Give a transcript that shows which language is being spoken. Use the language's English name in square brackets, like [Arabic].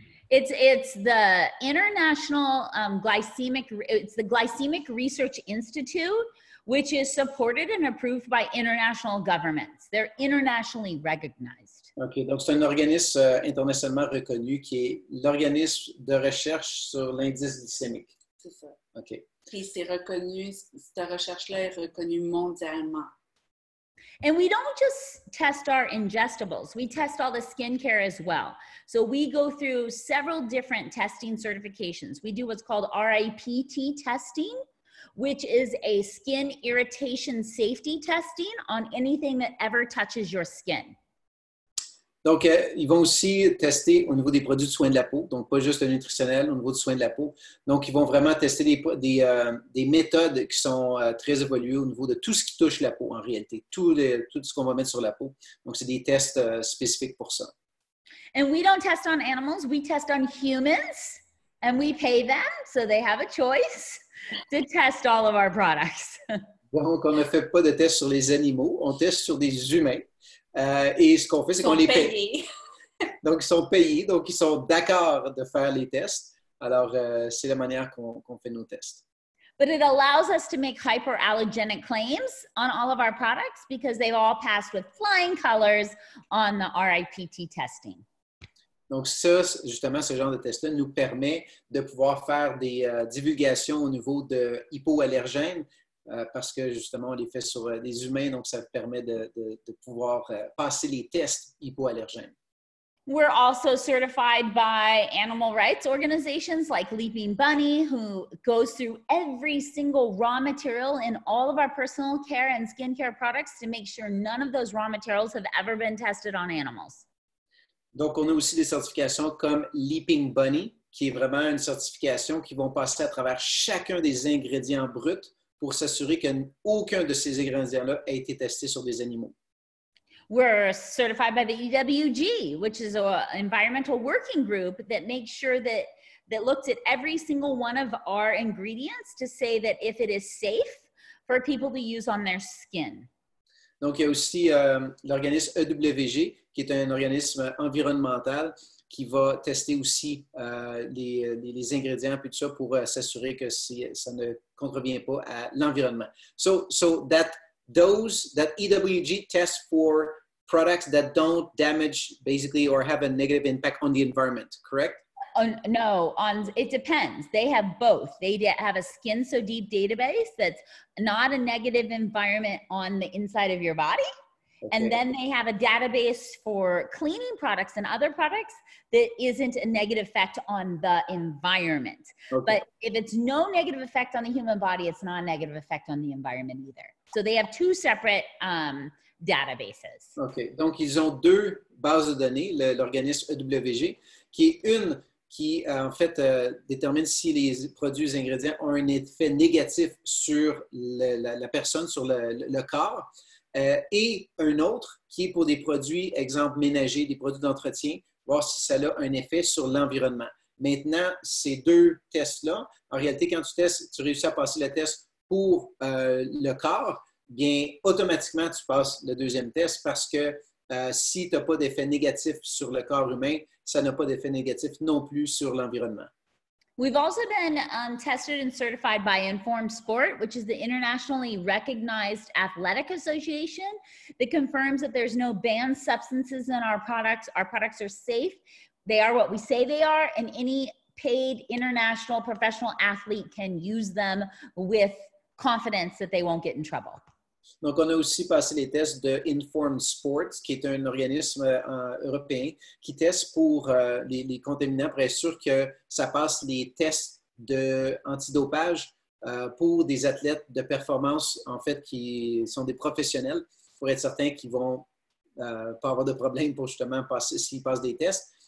[English] It's the International it's the Glycemic Research Institute, which is supported and approved by international governments. They're internationally recognized. [French] OK, donc c'est un organisme internationalement reconnu qui est l'organisme de recherche sur l'indice glycémique. C'est ça. OK. Puis c'est reconnu, cette recherche-là est reconnue mondialement. [English] And we don't just test our ingestibles, we test all the skincare as well. So we go through several different testing certifications. We do what's called RIPT testing, which is a skin irritation safety testing on anything that ever touches your skin. [French] Donc, ils vont aussi tester au niveau des produits de soins de la peau, donc pas juste le nutritionnel, au niveau du soin de la peau. Donc, ils vont vraiment tester des méthodes qui sont très évoluées au niveau de tout ce qui touche la peau en réalité, tout ce qu'on va mettre sur la peau. Donc, c'est des tests spécifiques pour ça. [English] And we don't test on animals, we test on humans, and we pay them, so they have a choice to test all of our products. [French] Donc, on ne fait pas de tests sur les animaux, on teste sur des humains. Et ce qu'on fait, c'est qu'on les paye. Donc, ils sont payés, donc ils sont d'accord de faire les tests. Alors, c'est la manière qu'on fait nos tests. [English] But it allows us to make hyperallergenic claims on all of our products because they've all passed with flying colors on the RIPT testing. [French] Donc, ça, justement, ce genre de test-là nous permet de pouvoir faire des divulgations au niveau de hypoallergènes parce que, justement, on les fait sur des humains, donc ça permet de pouvoir passer les tests hypoallergènes. [English] We're also certified by animal rights organizations like Leaping Bunny, who goes through every single raw material in all of our personal care and skincare products to make sure none of those raw materials have ever been tested on animals. [French] Donc, on a aussi des certifications comme Leaping Bunny, qui est vraiment une certification qui vont passer à travers chacun des ingrédients bruts pour s'assurer qu'aucun de ces ingrédients-là a été testé sur des animaux. [English] We're certified by the EWG, which is an environmental working group that makes sure that looks at every single one of our ingredients to say that if it is safe for people to use on their skin. [French] Donc, il y a aussi l'organisme EWG, qui est un organisme environnemental qui va tester aussi les ingrédients et tout ça pour s'assurer que ça ne contrevient pas à l'environnement. [English] So that EWG tests for products that don't damage basically or have a negative impact on the environment, correct? No, it depends. They have both. They have a Skin So Deep database that's not a negative environment on the inside of your body. Okay. And then they have a database for cleaning products and other products that isn't a negative effect on the environment. Okay. But if it's no negative effect on the human body, it's not a negative effect on the environment either. So they have two separate databases. [French] OK. Donc, ils ont deux bases de données, l'organisme EWG, qui est une qui, en fait, détermine si les produits et ingrédients ont un effet négatif sur la personne, sur le corps, et un autre qui est pour des produits, exemple ménagers, des produits d'entretien, voir si ça a un effet sur l'environnement. Maintenant, ces deux tests-là, en réalité, quand tu testes, tu réussis à passer le test pour le corps, bien, automatiquement, tu passes le deuxième test parce que si tu n'as pas d'effet négatif sur le corps humain, ça n'a pas d'effet négatif non plus sur l'environnement. [English] We've also been tested and certified by Informed Sport, which is the internationally recognized athletic association that confirms that there's no banned substances in our products. Our products are safe. They are what we say they are, and any paid international professional athlete can use them with confidence that they won't get in trouble. [French] Donc, on a aussi passé les tests de Informed Sports, qui est un organisme européen qui teste pour les contaminants pour être sûr que ça passe les tests antidopage pour des athlètes de performance, en fait, qui sont des professionnels, pour être certains qu'ils ne vont pas avoir de problème pour justement passer s'ils passent des tests.